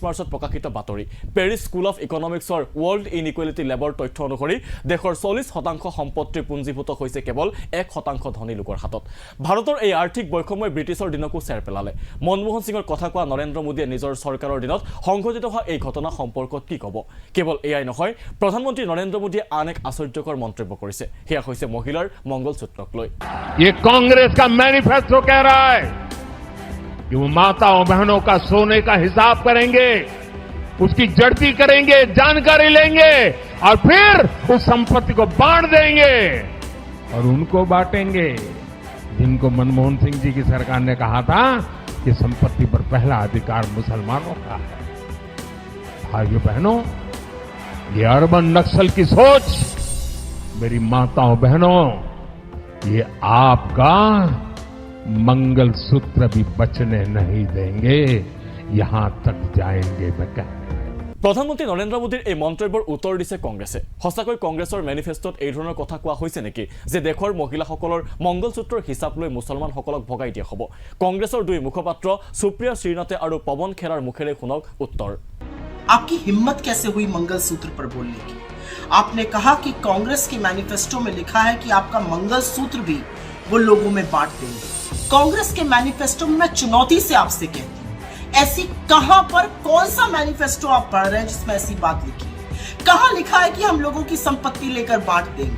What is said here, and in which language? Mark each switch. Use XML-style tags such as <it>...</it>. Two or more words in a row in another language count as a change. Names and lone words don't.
<as>মাৰ্চত প্ৰকাশিত বাতৰি পেৰিছ স্কুল অফ ইকনমিক্সৰ ৱৰ্ল্ড ইনইকুৱেলিটি লেবৰ তথ্য অনুসৰি দেশৰ 40% সম্পত্তি পুঞ্জীভূত হৈছে কেৱল 1% ধনী লোকৰ হাতত ভাৰতৰ এই আৰ্থিক বৈষম্যই ব্ৰিটিছৰ দিনকো চেৰ পেলালে মনমোহন সিঙৰ কথা কোৱা নৰেন্দ্ৰ মোদীয়ে নিজৰ চৰকাৰৰ দিনত সংঘটিত হোৱা এই ঘটনা সম্পৰ্কত কি ক'ব কেৱল এয়াই নহয় প্ৰধানমন্ত্ৰী নৰেন্দ্ৰ মোদীয়ে আন এক আশ্চৰ্যকৰ মন্তব্য কৰিছে সেয়া হৈছে মহিলাৰ মংগলসূত্ৰক লৈ</as> <hi>ये कांग्रेस का मैनिफेस्टो कह रहा है कि वो माताओं बहनों का सोने का हिसाब करेंगे उसकी जड़ती करेंगे जानकारी लेंगे और फिर उस संपत्ति को बांट देंगे और उनको बांटेंगे जिनको मनमोहन सिंह जी की सरकार ने कहा था कि संपत्ति पर पहला अधिकार मुसलमानों का है भाइयों बहनों ये अर्बन नक्सल की सोच मेरी माताओं बहनों ये आपका मंगलसूत्र भी बचने नहीं देंगे यहां तक जाएंगे मैं कहने</hi> <as>প্ৰধানমন্ত্ৰী নৰেন্দ্ৰ মোদীৰ এই মন্তব্যৰ উত্তৰ দিছে কংগ্ৰেছে সঁচাকৈ কংগ্ৰেছৰ মেনিফেষ্টত এই ধৰণৰ কথা কোৱা হৈছে নেকি যে দেশৰ মহিলাসকলৰ মংগলসূত্ৰৰ হিচাপ লৈ মুছলমানসকলক ভগাই দিয়া হ'ব কংগ্ৰেছৰ দুই মুখপাত্ৰ সুপ্ৰিয়া শ্ৰীনাথে আৰু পৱন খেৰাৰ মুখেৰে শুনক উত্তৰ</as> <hi>आपकी हिम्मत कैसे हुई मंगलसूत्र पर बोलने की आपने कहा कि कांग्रेस के मैनिफेस्टो में लिखा है कि आपका मंगलसूत्र भी वो लोगों में बांट देंगे कांग्रेस के मैनिफेस्टो में मैं चुनौती से आपसे कहती हूं ऐसी कहां पर कौन सा मैनिफेस्टो आप पढ़ रहे हैं जिसमें ऐसी बात लिखी है कहां लिखा है कि हम लोगों की संपत्ति लेकर बांट देंगे</hi>